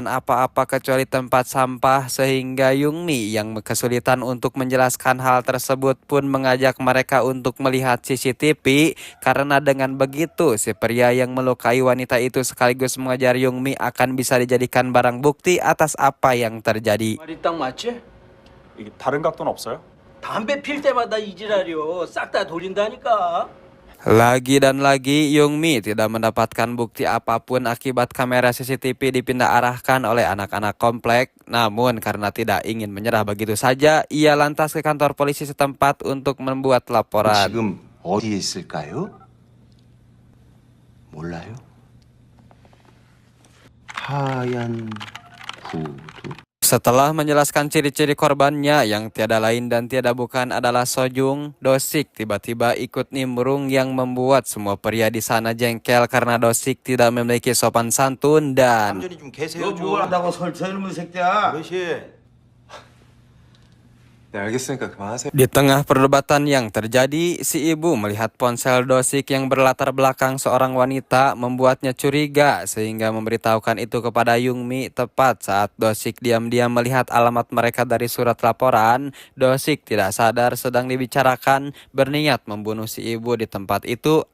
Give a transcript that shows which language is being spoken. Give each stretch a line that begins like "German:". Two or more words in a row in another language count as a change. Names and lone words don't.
Indonesian: apa-apa kecuali tempat sampah sehingga Yungmi yang kesulitan untuk menjelaskan hal tersebut pun mengajak mereka untuk melihat CCTV karena dengan begitu si pria yang melukai wanita itu sekaligus mengajar Yungmi akan bisa dijadikan barang bukti atas apa yang terjadi.
Korean: 말이 딱 맞지? 이게 다른 각도는 없어요? 담배 필 때마다 이 지랄이요. 싹 다 돌린다니까.
Indonesian: Lagi dan lagi Yungmi tidak mendapatkan bukti apapun akibat kamera CCTV dipindah arahkan oleh anak-anak komplek. Namun karena tidak ingin menyerah begitu saja, ia lantas ke kantor polisi setempat untuk membuat laporan.
Korean: 지금 어디에 있을까요? 몰라요? 하얀 구두.
Indonesian: Setelah menjelaskan ciri-ciri korbannya yang tiada lain dan tiada bukan adalah Sojung, Dosik tiba-tiba ikut nimbrung yang membuat semua pria di sana jengkel karena Dosik tidak memiliki sopan santun dan
Korean: 얌전히 좀 계세요 좀. 너뭘 한다고 설쳐 이놈의 새끼야. 어르신. 네 알겠으니까 그만하세요.
Indonesian: di tengah perdebatan yang terjadi, si ibu melihat ponsel Dosik yang berlatar belakang seorang wanita membuatnya curiga sehingga memberitahukan itu kepada Yungmi. Tepat saat Dosik diam-diam melihat alamat mereka dari surat laporan, Dosik tidak sadar sedang dibicarakan, berniat membunuh si ibu di tempat itu.